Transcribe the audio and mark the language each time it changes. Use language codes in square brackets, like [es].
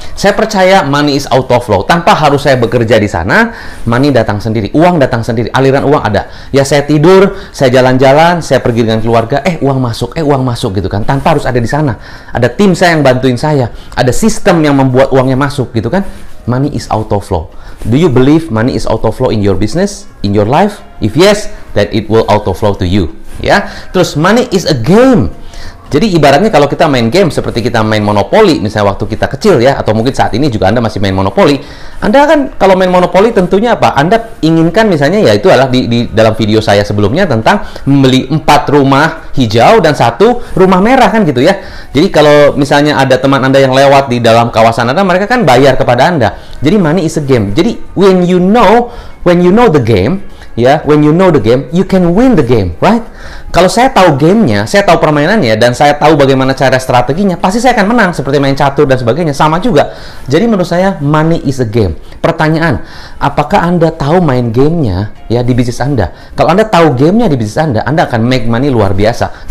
[id] Saya percaya [en] money is out of flow. [id] Tanpa harus saya bekerja di sana, money datang sendiri, uang datang sendiri, aliran uang ada. Ya, saya tidur, saya jalan-jalan, saya pergi dengan keluarga, uang masuk gitu kan. Tanpa harus ada di sana. Ada tim saya yang bantuin saya, ada sistem yang membuat uangnya masuk gitu kan. [en] Money is out of flow. Do you believe money is out of flow in your business, in your life? If yes, then it will out of flow to you. [id] Ya. Terus [en] money is a game. [id] Jadi ibaratnya kalau kita main game seperti kita main monopoli, misalnya waktu kita kecil ya, atau mungkin saat ini juga Anda masih main monopoli. Anda kan kalau main monopoli tentunya apa? Anda inginkan misalnya, ya itu adalah di dalam video saya sebelumnya tentang membeli 4 rumah hijau dan 1 rumah merah kan gitu ya. Jadi kalau misalnya ada teman Anda yang lewat di dalam kawasan Anda, mereka kan bayar kepada Anda. Jadi [en] money is a game. Jadi when you know the game, ya, when you know the game, you can win the game, right? [id] Kalau saya tahu gamenya, saya tahu permainannya, dan saya tahu bagaimana cara strateginya, pasti saya akan menang, seperti main catur dan sebagainya, sama juga. Jadi menurut saya, [en] money is a game. [id] Pertanyaan, apakah Anda tahu main gamenya ya di bisnis Anda? Kalau Anda tahu gamenya di bisnis Anda akan [en] make money [id] luar biasa.